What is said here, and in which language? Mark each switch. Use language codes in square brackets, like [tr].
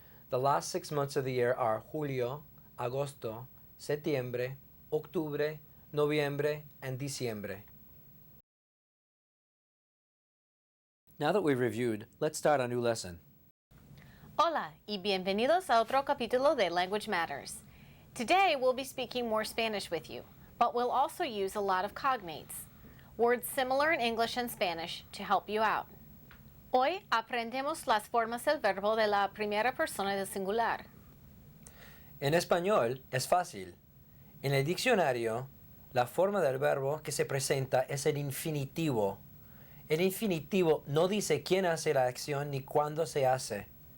[en] The last 6 months of the year are julio, agosto, septiembre, octubre, noviembre, and diciembre. Now that we've reviewed, let's start a new lesson. [es] Hola y bienvenidos a otro capítulo de Language Matters. [en] Today we'll be speaking more Spanish with you, but we'll also use a lot of cognates, words similar in English and Spanish, to help you out. [es] Hoy aprendemos las formas del verbo de la primera persona del singular. En español es fácil. En el diccionario, la forma del verbo que se presenta es el infinitivo. El infinitivo no dice quién hace la acción ni cuándo se hace.